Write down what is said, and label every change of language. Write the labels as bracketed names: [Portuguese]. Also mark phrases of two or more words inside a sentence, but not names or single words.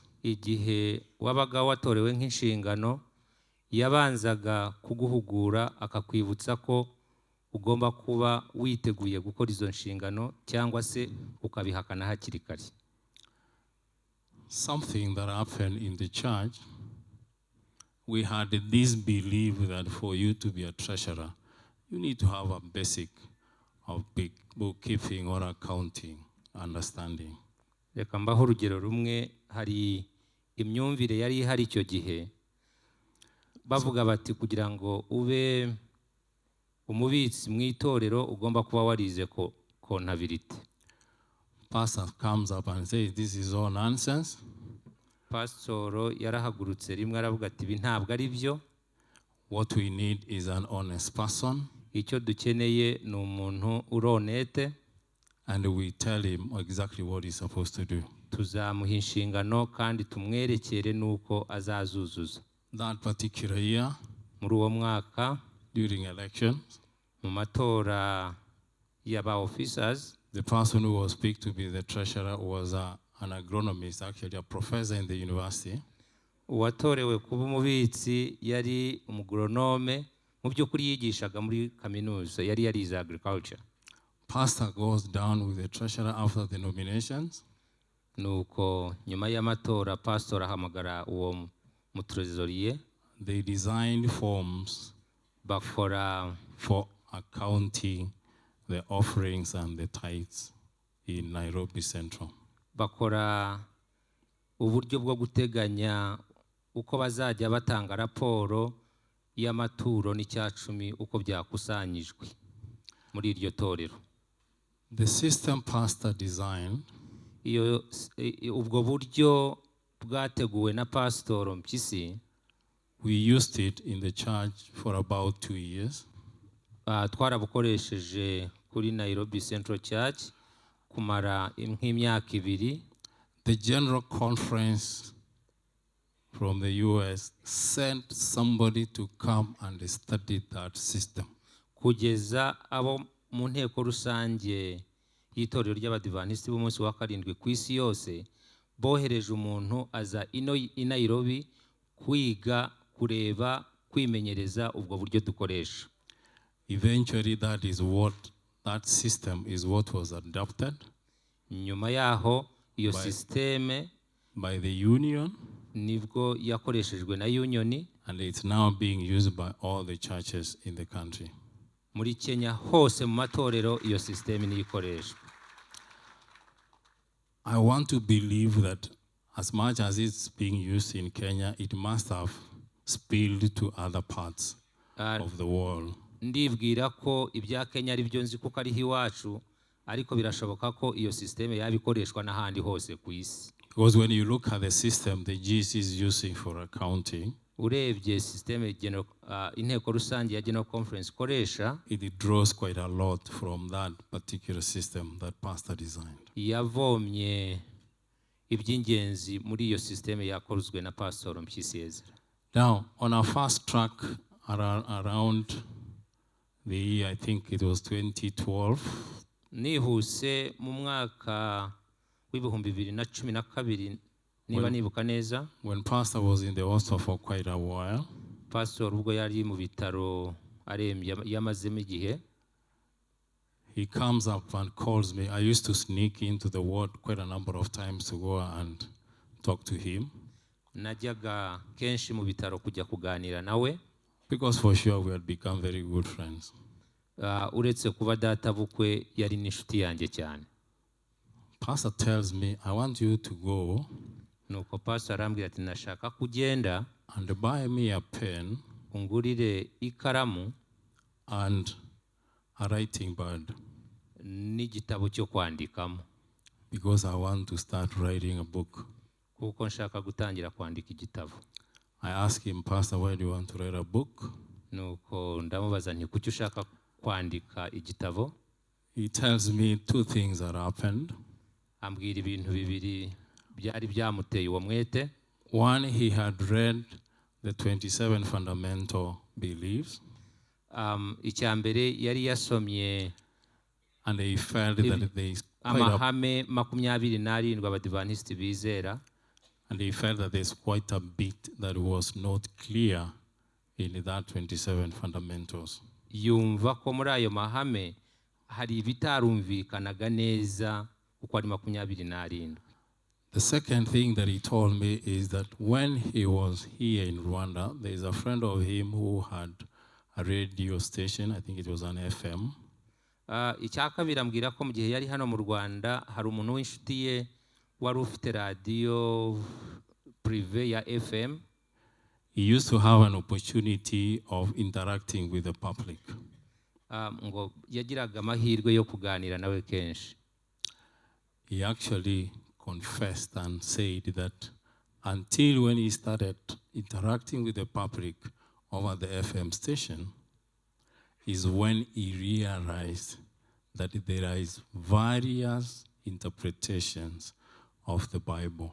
[Kinyarwanda] Igihe wabaga watorewe nk'inshingano, yabanzaga kuguhugura akakwibutsa ko ugomba kuba witeguye gukora izo nshingano cyangwa se ukabihakana hakiri kare. [English] Something that happened in the church, we had this belief that for you to be a treasurer, you need to have a basic of bookkeeping or accounting understanding. [Kinyarwanda] Reka mbaho urugero rumwe, hari imyumvire yari ihari icyo gihe, bavuga bati kugira ngo ube umubitsi mu itorero ugomba kuba warize ko contability. [English] Pastor comes up and says, this is all nonsense. [Kinyarwanda] Pastor yarahagurutse rimwe aravuga ati ibi ntabwo ari byo. [English] What we need is an honest person. [Kinyarwanda] Icyo dukeneye ni umuntu uronete. [English] And we tell him exactly what he's supposed to do. [Kinyarwanda] Tuzamuha inshingano kandi tumwerekere nuko azazuzuza. [English] That particular year, [Kinyarwanda] muri uwo mwaka, [English] during elections, [Kinyarwanda] mu matora y'aba officers, [English] the person who was picked to be the treasurer was an agronomist, actually a professor in the university. [Kinyarwanda] Uwatorewe kuba umubitsi yari umugronome, mu by'ukuri yigishaga muri kaminuza, yari yarize agriculture. [English] Pastor goes down with the treasurer after the nominations. [Kinyarwanda] Nuko nyuma y'amatora pastor ahamagara uwo mutrezoriye. [English] they designed forms [Kinyarwanda] bakora [English] for accounting the offerings and the tithes in Nairobi Central. [Kinyarwanda] bakora uburyo bwo guteganya uko bazajya batanga raporo y'amaturo n'icyacumi uko byakusanyijwe muri iryo torero. [English] The system pastor designed [Kinyarwanda] ubwo buryo bwateguwe na Pastor Mpyisi, [English] we used it in the church for about 2 years. [Kinyarwanda] Twarabukoresheje kuri Nairobi Central Church kumara nk'imyaka 2. [English] The General Conference from the US sent somebody to come and study that system. [Kinyarwanda] Kugeza abo mu nteko rusange y'itorero ry'abadivantisiti b'umunsi wa karindwi ku isi yose bohereje umuntu aza i Nairobi kwiga, kureba, kwimenyereza ubwo buryo dukoresha. [English] Eventually that system is what was adopted. [Kinyarwanda] Nyuma yaho iyo systeme [English] by the union, [Kinyarwanda] nibwo yakoreshejwe na union, [English] and it's now being used by all the churches in the country. [Kinyarwanda] Muri Kenya hose mu matorero iyo systeme ni ikoresha. [English] I want to believe that as much as it's being used in Kenya, it must have spilled to other parts of the world. [Kinyarwanda] Ndibwira ko ibya Kenya ari byo nzi kuko ari hiwacu, ariko birashoboka ko iyo systeme yabikoreshwa n'ahandi hose ku isi. [English] Because when you look at the system the GC is using for accounting, [Kinyarwanda] urebye systeme inteko rusange ya General Conference koresha, [English] it draws quite a lot from that particular system that pastor designed. [Kinyarwanda] Yavomye iby'ingenzi muri iyo systeme yakozwe na Pastor Mpyisi Ezra. [English] Now, on our first track around the year, I think it was 2012. [Kinyarwanda] Nihuse mu mwaka w'ibihumbi 2012 niba nibuka neza. [English] When pastor was in the hospital for quite a while. [Kinyarwanda] Pastor ubwo yari mu bitaro arembye yamazemo igihe. [English] He comes up and calls me. I used to sneak into the ward quite a number of times to go and talk to him. [Kinyarwanda] Najyaga kenshi mu bitaro kujya kuganira nawe. [English] Because for sure we had become very good friends. [Kinyarwanda] Uretse kuba data bukwe yari n'inshuti yanjye cyane. [English] Pastor tells me, I want you to go. [Kinyarwanda] Nuko pastor arambwira ati nashaka kugenda [English] and buy me a pen [Kinyarwanda] ungurire ikaramu [English] and a writing pad. [Kinyarwanda] N'igitabo cyo kwandikamo. [English] Because I want to start writing a book. [Kinyarwanda] Kuko nshaka gutangira kwandika igitabo. [English] I asked him, Pastor, why do you want to write a book? [Kinyarwanda] Nuko ndamubaza nti kuki ushaka kwandika igitabo? [English] He tells me 2 things that happened. [Kinyarwanda] Ambwira ibintu bibiri byari byamuteye uwo mwete. [English] One, he had read the 27 fundamental beliefs. [Kinyarwanda] Icyambere yari yasomye [English] and they felt that they [Kinyarwanda] amahame 27 abadivantisiti bizera. [English] And they felt that there's quite a bit that was not clear in that 27 fundamentals. [Kinyarwanda] Yumva ko muri ayo mahame hari bitarumvikanaga neza uko ari 27. [English] The second thing that he told me is that when he was here in Rwanda, there's a friend of him who had a radio station, I think it was an FM. [Kinyarwanda] Icyakabiri ambwira ko mu gihe yari hano mu Rwanda hari umuntu w'inshuti ye wari ufite [French] radio privé [Kinyarwanda] ya FM. [English] He used to have an opportunity of interacting with the public. [Kinyarwanda] Ngo yagiraga amahirwe yo kuganira nawe kenshi. [English] He actually confessed and said that until when he started interacting with the public over the FM station is when he realized that there is various interpretations of the Bible.